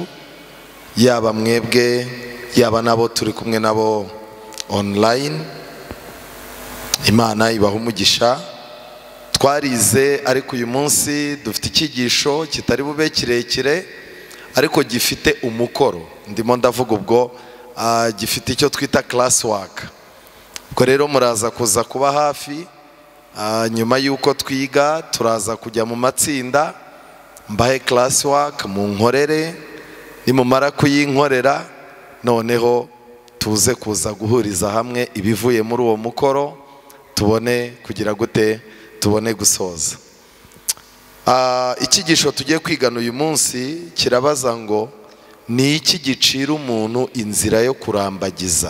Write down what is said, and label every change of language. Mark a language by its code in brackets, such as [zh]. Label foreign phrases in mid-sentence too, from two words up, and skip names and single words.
[rw] Yaba mwebwe, yaba nabo turi kumwe nabo online, Imana ibaha umugisha. Twarize, ariko uyu munsi dufite ikigisho kitari bube kirekire, ariko gifite umukoro. Ndimo ndavuga ubwo gifite icyo twita [en] class work. [rw] Ubwo rero muraza kuza kuba hafi. Nyuma y'uko twiga turaza kujya mu matsinda, mbahe [en] class work [rw] munkorere, nimumara kuyinkorera noneho tuze kuza guhuriza hamwe ibivuye muri uwo mukoro, tubone kugira gute, tubone gusoza. Ikigisho tugiye kwigana uyu munsi kirabaza ngo ni iki gicira umuntu inzira yo kurambagiza?